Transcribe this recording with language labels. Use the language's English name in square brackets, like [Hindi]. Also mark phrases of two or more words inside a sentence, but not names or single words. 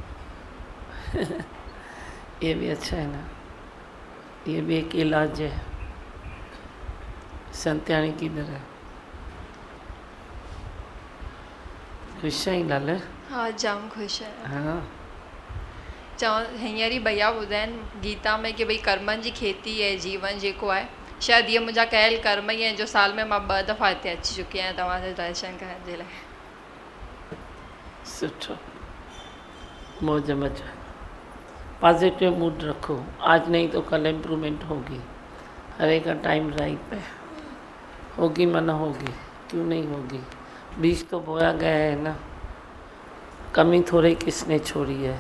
[Hindi] ये भी अच्छा है ना, ये भी एक इलाज है। संत्यानी किधर है? खुश है लाल? हाँ जाम खुश है। हाँ [Sindhi] चव हींअर ई भैया ॿुधाइनि गीता में कि भई कर्मनि जी खेती है जीवन जेको आहे, शायदि इहे मुंहिंजा कयल कर्म ई आहिनि जो साल में मां 2 दफ़ा हिते अची चुकी आहियां तव्हांजे दर्शन करण जे लाइ। सुठो, मौज मजा। [English] positive mood [Hindi] रखो, आज नहीं तो कल इम्प्रूवमेंट होगी। हर एक का [English] time right [Hindi] है, होगी मना होगी, क्यों नहीं होगी। बीज तो बोया गया है ना, कमी थोड़ी किसने छोड़ी है।